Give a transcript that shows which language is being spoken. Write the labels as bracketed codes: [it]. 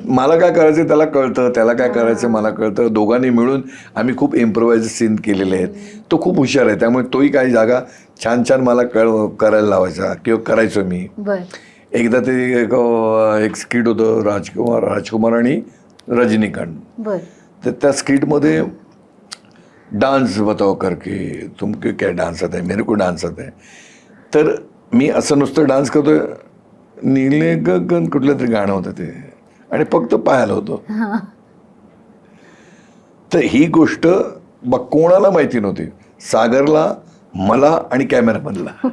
[mr] मला काय करायचं त्याला कळतं, त्याला काय करायचं मला कळतं. दोघांनी मिळून आम्ही खूप इम्प्रोवाइज सीन केलेले आहेत. तो खूप हुशार आहे, त्यामुळे तोही काही जागा छान छान मला करायला लावायचा किंवा करायचो मी. बर. एकदा ते एक स्किट होतं राजकुमार आणि रजनीकांत. बर. तर त्या स्किटमध्ये [hi] डान्स बताओ करके तुमके क्या डान्स आता है, मेरे को डान्स आता है. [mr] तर मी असं नुसतं डान्स करतोय, नीले गगन कुठलं तरी गाणं होतं ते, आणि फक्त पाहायला होतो. तर ही गोष्ट कोणाला माहिती नव्हती, सागरला, मला आणि कॅमेरामॅनला.